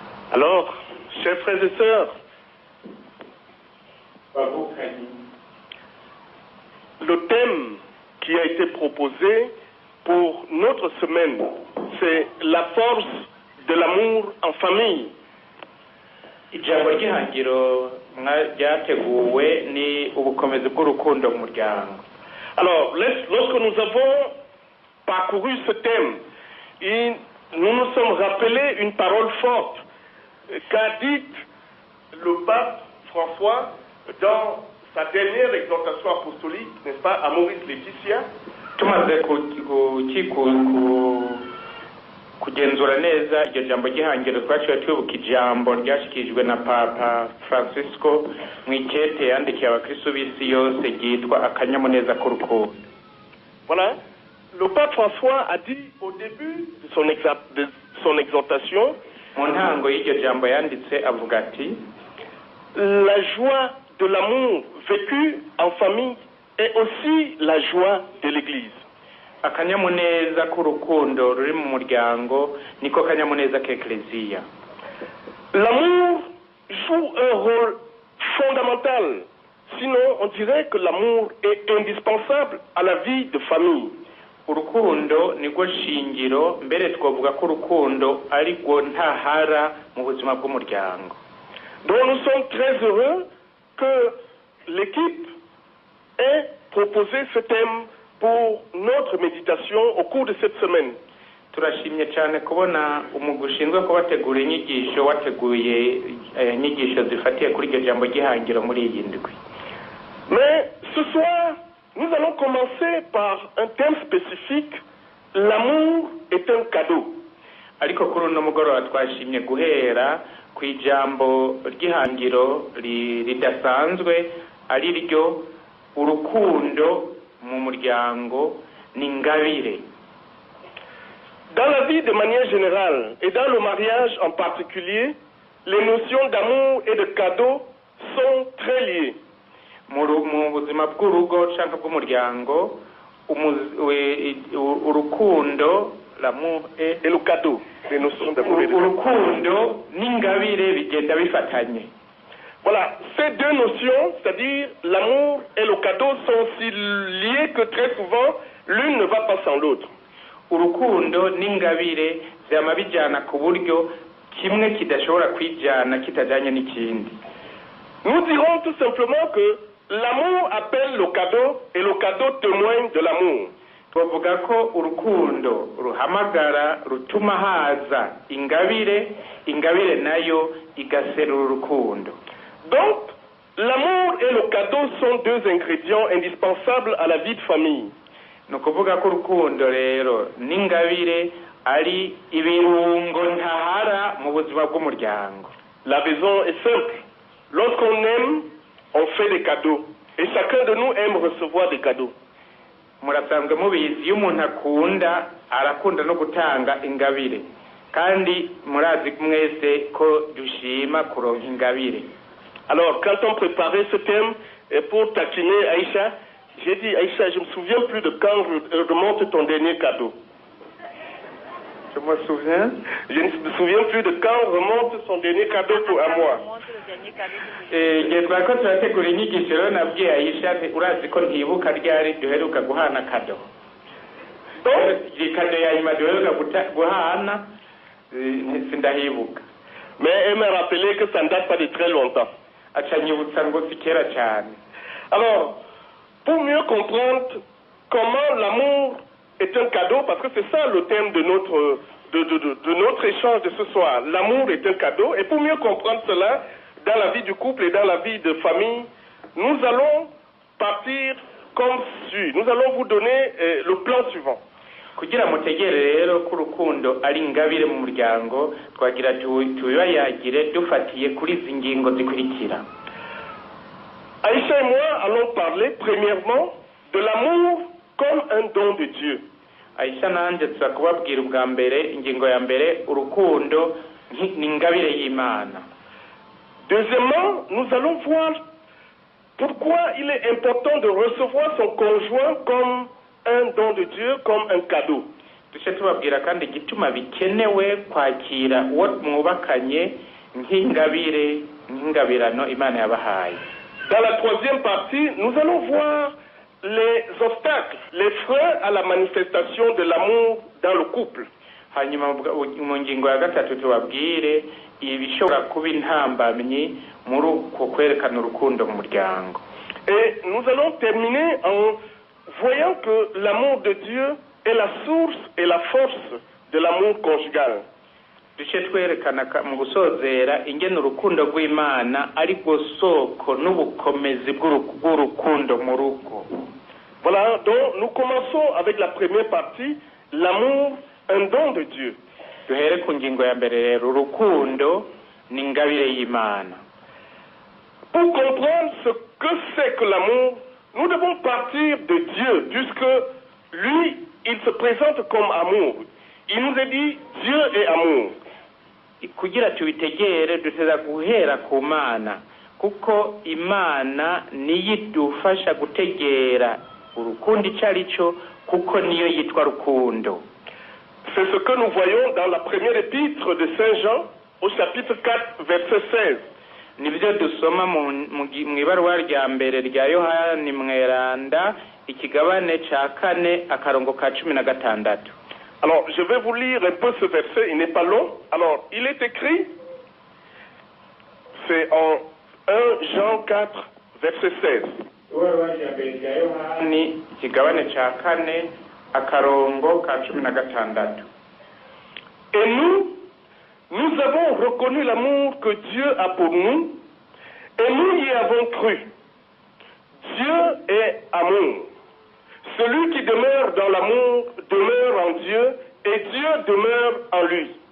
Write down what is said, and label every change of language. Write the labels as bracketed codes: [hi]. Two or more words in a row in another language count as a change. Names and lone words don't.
[fr] Alors, chers frères et sœurs, le thème qui a été proposé pour notre semaine, c'est la force de l'amour en famille. [rn] ijambo ry'ihangiro ryateguwe ni ubukomezi bw'urukundo mu muryango. [fr] Alors, lorsque nous avons parcouru ce thème, nous nous sommes rappelés une parole forte qu'a dite le pape François dans sa dernière exhortation apostolique, n'est-ce pas, à Maurice Laetitia. [rn] Tumaze kugenzura neza iryo jambo ry'ihangiro twaciye twibuka ijambo ryashyikirijwe na Papa Francisco mu ikete yandikiye abakristo b'isi yose ryitwa akanyamuneza k'urukundo. [fr] Voilà, le pape François a dit au début de son exhortation, [rn] mu ntango y'iryo jambo yanditse avuga ati, [fr] la joie de l'amour vécu en famille est aussi la joie de l'Église. [rn] Akanyamuneza k'urukundo ruri mu muryango niko kanyamuneza k'Eklezia. [fr] L'amour joue un rôle fondamental. Sinon, on dirait que l'amour est indispensable à la vie de famille. [rn] Urukundo niko shingiro, mbere twavuga ko urukundo ari rwo ntahara mu buzima bw'umuryango. [fr] Donc nous sommes très heureux que l'équipe ait proposé ce thème pour notre méditation au cours de cette semaine. [rn] Turashimye cyane kubona umugushinzwe kubategura inyigisho wateguye inyigisho zifatiye kuri iryo jambo ry'ihangiro muri iyi ndwi. [fr] Mais ce soir, nous allons commencer par un thème spécifique, l'amour est un cadeau. [rn] Ariko kuri uno mugoroba twashimye guhera ku ijambo ry'ihangiro ridasanzwe ari ryo urukundo mu muryango n'ingabire. [fr] Dans la vie de manière générale et dans le mariage en particulier, les notions d'amour et de cadeau sont très liées. [rn] Mu buzima bw'urugo cyangwa bw'umuryango urukundo, [fr] l'amour et le cadeau, les notions d'amour et de cadeau. [rn] Urukundo n'ingabire bigenda bifatanye. [fr] Voilà, ces deux notions, c'est-à-dire l'amour et le cadeau, sont si liées que très souvent, l'une ne va pas sans l'autre. [rn] Urukundo n'ingabire vyama bijana ku buryo kimwe kidashobora kwijana kitajanye n'ikindi. [fr] Nous dirons tout simplement que l'amour appelle le cadeau et le cadeau témoigne de l'amour. [rn] Tuvuga ko urukundo ruhamagara rutuma haza ingabire nayo igaserura urukundo. [fr] Donc, l'amour et le cadeau sont deux ingrédients indispensables à la vie de famille. [rn] Nukuvuga ko urukundo rero n'ingabire ari ibirungo ntahara mu buzima bw'umuryango. [fr] La raison est simple. Lorsqu'on aime, on fait des cadeaux. Et chacun de nous aime recevoir des cadeaux. [rn] Murasanzwe mubizi iyo umuntu akunda arakunda no gutanga ingabire. Kandi murazi mwese ko dushima kuronka ingabire. [fr] Alors, quand on préparait ce thème, et pour taquiner Aïcha, j'ai dit, Aïcha, je ne me souviens plus de quand remonte ton dernier cadeau. Je me souviens? Je ne me souviens plus de quand remonte son dernier cadeau à moi. [rn] Igihe twako turategura inyigisho rero nabwiye Aïcha urazi ko ntibuka ryari duheruka guhana kado. Kado ya nyuma duheruka guhana sindahibuka. [fr] Mais elle m'a rappelé que ça ne date pas de très longtemps. Alors, pour mieux comprendre comment l'amour est un cadeau, parce que c'est ça le thème de notre échange de ce soir, l'amour est un cadeau, et pour mieux comprendre cela, dans la vie du couple et dans la vie de famille, nous allons partir comme suit. Nous allons vous donner le plan suivant. [rn] Kugira mutegere rero ko urukundo ari ingabire mu muryango twagira tubibayagire dufatiye kuri izi ngingo zikurikira. [fr] Aïcha et moi allons parler premièrement de l'amour comme un don de Dieu. [rn] Aïcha nanje tuzakubabwira ubwa mbere ingingo ya mbere urukundo ni ingabire y'Imana. [fr] Deuxièmement, nous allons voir pourquoi il est important de recevoir son conjoint comme un don de Dieu, comme un cadeau. [rn] Duce tubabwira kandi igituma bikenewe kwakira uwo mwubakanye nk'ingabire nk'ingabirano Imana yabahaye. [fr] Dans la troisième partie, nous allons voir les obstacles, les freins à la manifestation de l'amour dans le couple. [rn] Hanyuma mu ngingo ya gatatu tubabwire ibishobora kuba intambamyi muri uko kwerekana urukundo mu muryango. [fr] Et nous allons terminer en voyant que l'amour de Dieu est la source et la force de l'amour conjugal. [rn] Duce twerekana mu gusozera ingene urukundo rw'Imana ari rwo soko n'ubukomezi bw'urukundo mu rugo. [fr] Voilà, donc nous commençons avec la première partie, l'amour, un don de Dieu. [rn] Duhere ku ngingo ya mbere rero, urukundo ni ingabire y'Imana. [fr] Pour comprendre ce que c'est que l'amour, nous devons partir de Dieu, puisque lui, il se présente comme amour. Il nous a dit, Dieu est amour. [rn] Kugira tubitegere duteza guhera ku Mana, kuko Imana niyo idufasha gutegera urukundo icyo ari cyo, kuko niyo yitwa rukundo. [fr] C'est ce que nous voyons dans la première épître de Saint Jean, au chapitre 4, verset 16. [rn] Nibyo dusoma mu ibaruwa rya mbere rya Yohani Mweranda, ikigabane ca 4 akarongo ka 16. [fr] Alors, je vais vous lire un peu ce verset, il n'est pas long. Alors, il est écrit, c'est en 1 Jean 4, verset 16. [rn] Yohani ikigabane ca 4 akarongo ka 16. [fr] Et nous avons reconnu l'amour que Dieu a pour nous, et nous y avons cru. Dieu est amour. Celui qui demeure dans l'amour demeure en Dieu, et Dieu demeure en lui.